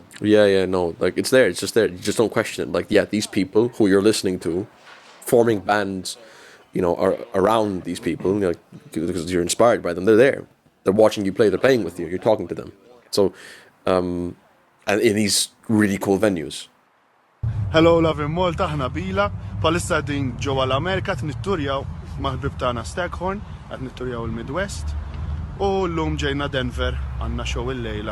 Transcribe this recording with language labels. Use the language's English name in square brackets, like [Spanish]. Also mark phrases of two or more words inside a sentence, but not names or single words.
[English] Yeah, no, like it's there, it's just there. You just don't question it. Like, yeah, these people who you're listening to, forming bands, you know, are around these people, you know, because you're inspired by them. They're there. They're watching you play. They're playing with you. You're talking to them. So, and in these really cool venues. Hello, love in Malta, ħna BILA. [Maltese] Palissa din ġewwa l-Amerika nitturjaw maħbib tagħna Staghorn, qed nitturjaw il-Midwest. U llum ġejna Denver għandna show il-lejla.